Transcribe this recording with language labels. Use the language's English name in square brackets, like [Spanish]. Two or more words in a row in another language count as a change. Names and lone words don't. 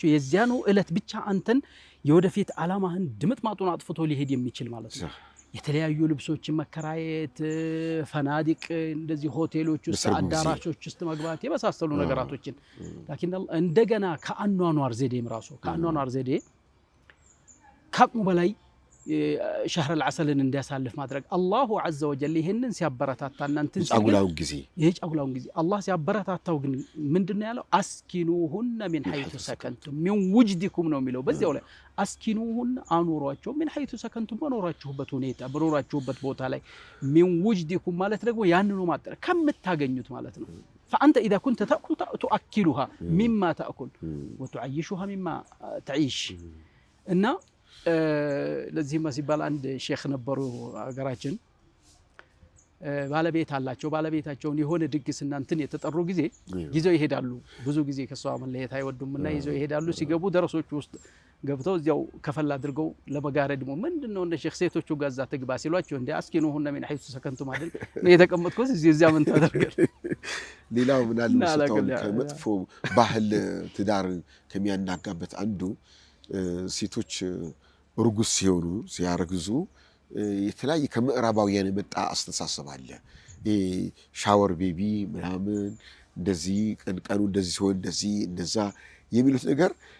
[Amharic] የዚያኑ ዕለት ብቻ አንተን የወደፊት ዓላማህን ድምጥማጡን አጥፍቶ ሊሄድ የሚችል ማለት ነው። የተለያዩ ልብሶችን መከራየት፣ ፈናዲቅ እንደዚህ ሆቴሎች ውስጥ አዳራሾች ውስጥ መግባት የመሳሰሉ ነገራቶችን ላኪን እንደገና ከአኗኗር ዘዴም ራሱ ከአኗኗር ዘዴ ከአቅሙ በላይ [Arabic] شهر العسل [Amharic] እንዲያሳልፍ ማድረግ አላሁ [Arabic] عز وجل [Amharic] ይሄንን ሲያበረታታና እንትን ሲያጉላውን ጊዜ አላህ ሲያበረታታው ግን ምንድነው ያለው አስኪኑሁን [Arabic] من حيث سكنتم من وجدكم [Amharic] ነው የሚለው በዚያው ላይ አስኪኑሁን አኑሯቸው [Arabic] من حيث سكنتم [Amharic] በኖራችሁበት ሁኔታ በኖራችሁበት ቦታ ላይ [Arabic] من وجدكم [Amharic] ማለት ደግሞ ያንኑ ማጥረ ከምታገኙት ማለት ነው [Arabic] فأنت إذا كنت تأكل تؤكلها مما تأكل وتعيشها مما تعيش [Amharic] እና ለዚህ ሲባል አንድ ሼክ ነበሩ አገራችን ባለቤት አላቸው ባለቤታቸውን የሆነ ድግስና እንትን የተጠሩ ጊዜ ይዘው ይሄዳሉ ብዙ ጊዜ ከሷ መለየት አይወዱምና ይዘው ይሄዳሉ ሲገቡ ደረሶች ውስጥ ገብተው እዚያው ከፈላ አድርገው ለመጋረድ ነው ምንድነው እንደ ሼክ ሴቶቹ ጋዛ ትግባ ሲሏቸው እንደ አስኪኑሁን [Arabic] من حيث سكنتم [Amharic] አይደል ነው የተቀመጥኩት እዚያ ምን ታደርጋል ሌላው ምን አለ ሰው ከመጥፎ ባህል ትዳር ከሚያናጋበት አንዱ ሴቶች ሩጉስ ሲሆኑ ሲያረግዙ የተለያየ ከምዕራባውያን የመጣ አስተሳሰብ አለ [English] shower baby [Amharic] ምናምን እንደዚህ ቀንቀኑ እንደዚህ ሲሆን እንደዚህ እንደዛ የሚሉት ነገር